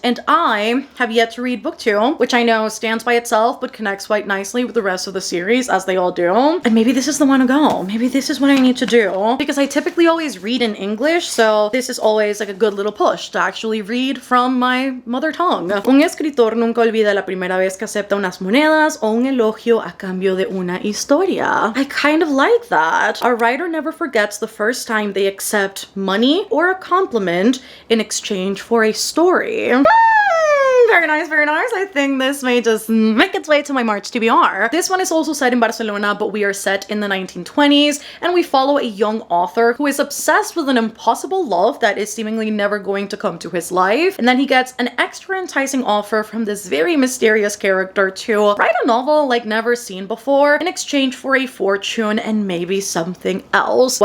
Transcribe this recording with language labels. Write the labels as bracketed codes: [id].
[en] And I have yet to read book 2, which I know stands by itself, but connects quite nicely with the rest of the series, as they all do. And maybe this is the one to go. Maybe this is what I need to do, because I typically always read in English, so this is always like a good little push to actually read from my mother tongue. [es] Un escritor nunca olvida la primera vez que acepta unas monedas o un elogio a cambio de una historia. [en] I kind of like that. A writer never forgets the first time they accept money or a compliment in exchange for a story. Very nice, very nice. I think this may just make its way to my March TBR. This one is also set in Barcelona, but we are set in the 1920s, and we follow a young author who is obsessed with an impossible love that is seemingly never going to come to his life, and then he gets an extra enticing offer from this very mysterious character to write a novel like never seen before in exchange for a fortune and maybe something else.